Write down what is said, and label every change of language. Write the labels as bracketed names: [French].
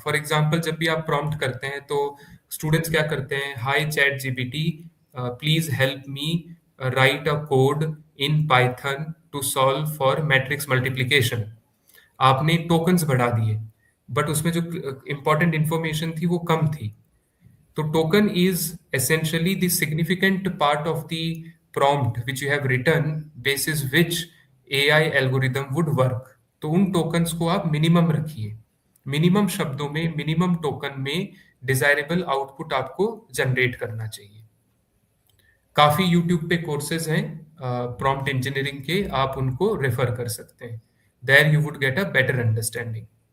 [English] for example, [Hindi] जब भी आप प्रॉम्प्ट करते हैं तो स्टूडेंट्स क्या करते हैं, [English] Hi ChatGPT please help me write a code in Python to solve for matrix multiplication. [Hindi] आपने टोकन्स बढ़ा दिए. बट उसमें जो इंपॉर्टेंट इंफॉर्मेशन थी वो कम थी। [English] तो token is essentially the significant part of the prompt which you have written basis which AI algorithm would work। [Hindi] तो उन टोकन्स को आप मिनिमम रखिए, मिनिमम शब्दों में, मिनिमम टोकन में डिजायरेबल आउटपुट आपको जनरेट करना चाहिए। काफी यूट्यूब पे कोर्सेज हैं प्रॉम्प्ट इंजीनियरिंग के, आप उनको रेफर कर सकते हैं। [English] There you would get a better understanding.